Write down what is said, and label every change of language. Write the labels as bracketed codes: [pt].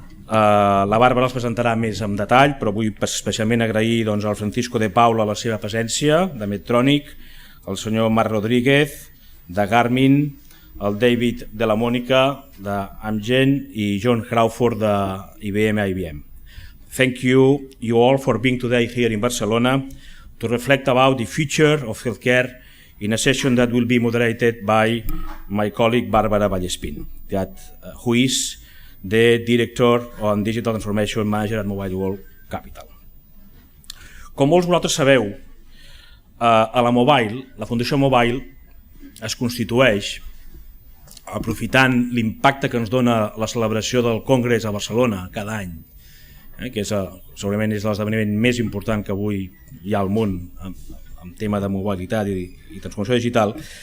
[ca] La Bàrbara els presentarà més en detall, però vull especialment agrair al Francisco de Paula la seva presència, de Medtronic, el senyor Marc Rodríguez, de Garmin, el David Dellamonica, de Amgen i John Crawford, de IBM. [en] Thank you all for being today here in Barcelona to reflect about the future of healthcare in a session that will be moderated by my colleague Bárbara Vallespín, who is the Director on Digital Transformation Manager at MWCapital. [ca] Com molts de vosaltres sabeu, a la Fundació Mobile es constitueix aprofitant l'impacte que ens dona la celebració del Congrés a Barcelona cada any, que segurament és l'esdeveniment més important que avui hi ha al món en tema de mobilitat i transformació digital.